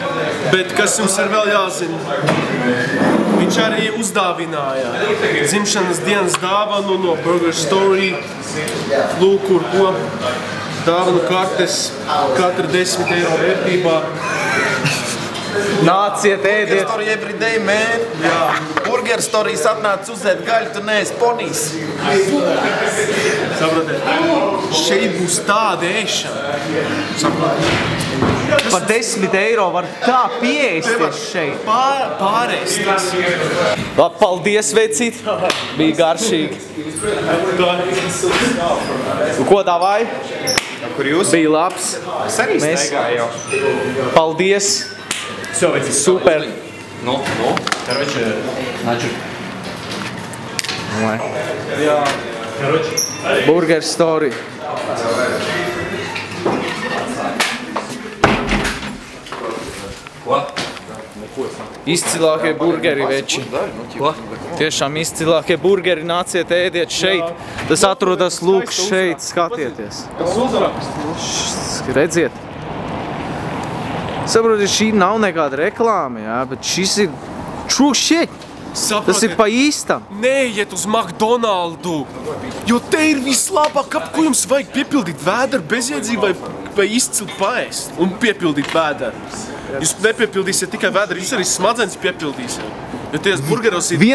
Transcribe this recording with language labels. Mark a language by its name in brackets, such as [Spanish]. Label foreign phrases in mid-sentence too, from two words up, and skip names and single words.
[Latvian] Bet kas jums ir vēl jāzina? Viņš arī uzdāvināja dzimšanas dienas dāvanu no Burger Story. Lūk, kur ko. Dāvanu kartes katra 10 eiro vērtībā. Nāciet, ēdiet! [English] Story every day, man. [Latvian] Jā. Burger Stories atnāc uzēt gaļu, tu neesi ponijs. Saprotiet? Šeit būs tāda ēšana. Saprotiet? Par 10 eiro var tā pieēsties šeit. Pārēsties. Labi, paldies, vecīt. Bija garšīgi. Ko tā vai? Kur jūs? Bija labs. Es arī staigāju jau. Paldies. Super. Nu, [Russian] короче, значит. [Latvian] Jā. Burger Story. Ko? Izcilākie burgeri, veči. Ko? Tiešām izcilākie burgeri, nāciet ēdiet šeit. Tas atrodas lūk šeit, skatieties. Tas uzraksts. Redziet. Saprotiet, šī nav nekāda reklāma, jā, bet šis ir [English] true shit. [Latvian] Tas ir pa īstam. Neiet uz McDonaldu, jo te ir vislabāk, ko jums vajag piepildīt vēderu bezjēdzīgi vai izcili paēst un piepildīt vēderu. Jūs nepiepildīsiet tikai vēderu, jūs arī smadzenes piepildīsiet. Jo tajos burgeros ir...